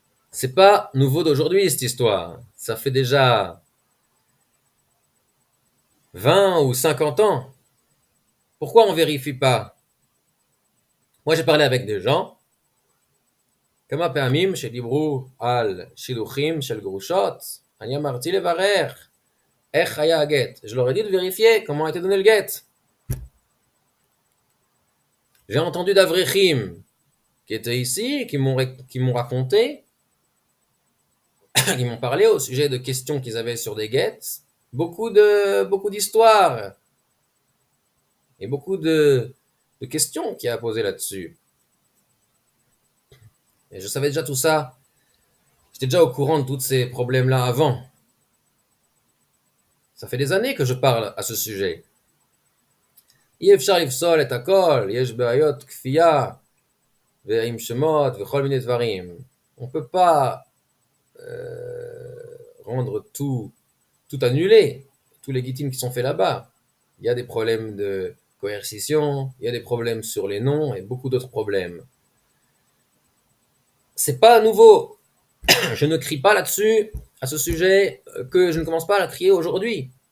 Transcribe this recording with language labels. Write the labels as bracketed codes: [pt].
[fr] C'est pas nouveau d'aujourd'hui cette histoire. Ça fait déjà 20 ou 50 ans. Pourquoi on vérifie pas? Moi j'ai parlé avec des gens. [he] כמה פעמים שדיברו על שילוחים של גרושות, אני אמרתי לברר איך היה הגט. [fr] Je leur ai dit de vérifier comment était donné le get. J'ai entendu d'Avrechim qui étaient ici, qui m'ont raconté, qui m'ont parlé au sujet de questions qu'ils avaient sur des gets, beaucoup d'histoires et beaucoup de questions qu'il y a à poser là-dessus. Et je savais déjà tout ça. J'étais déjà au courant de tous ces problèmes-là avant. Ça fait des années que je parle à ce sujet. [he] אי אפשר לפסול את הכל, יש בעיות כפייה ועם שמות וכל מיני דברים. [fr] On peut pas rendre tout annulé, tout légitime qui sont faits là-bas. Il y a des problèmes de coercition, il y a des problèmes sur les noms et beaucoup d'autres problèmes. C'est pas nouveau. Je ne crie pas là-dessus, à ce sujet, que je ne commence pas à la crier aujourd'hui.